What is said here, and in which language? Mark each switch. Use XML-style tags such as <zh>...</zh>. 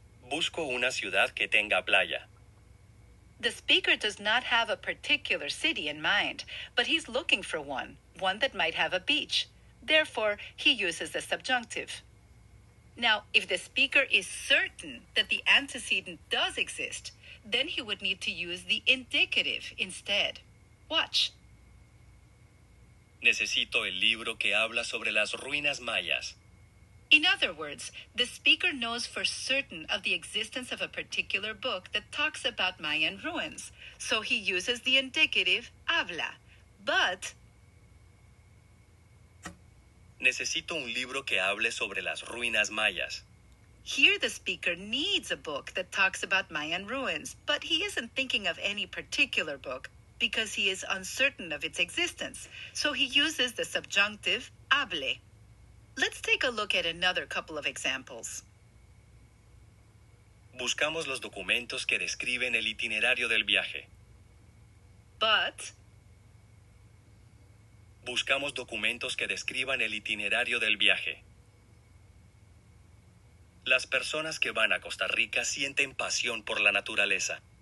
<es>Busco una ciudad que tenga playa.</es> <en>The speaker does not have a particular city in mind, but he's looking for one that might have a beach. Therefore, he uses the subjunctive. Now, if the speaker is certain that the antecedent does exist, then he would need to use the indicative instead. Watch.</en> <es>Necesito el libro que habla sobre las ruinas mayas.</es> <en>In other words, the speaker knows for certain of the existence of a particular book that talks about Mayan ruins, so he uses the indicative habla. But</en> <es>Necesito un libro que hable sobre las ruinas mayas.</es> <en>here the speaker needs a book that talks about Mayan ruins, but he isn't thinking of any particular book because he is uncertain of its existence, so he uses the subjunctive hable. Let's take a look at another couple of examples.</en> <es>Buscamos los documentos que describen el itinerario del viaje.</es> <en>But</en> <es>Buscamos documentos que describan el itinerario del viaje. Las personas que van a Costa Rica sienten pasión por la naturaleza.</es>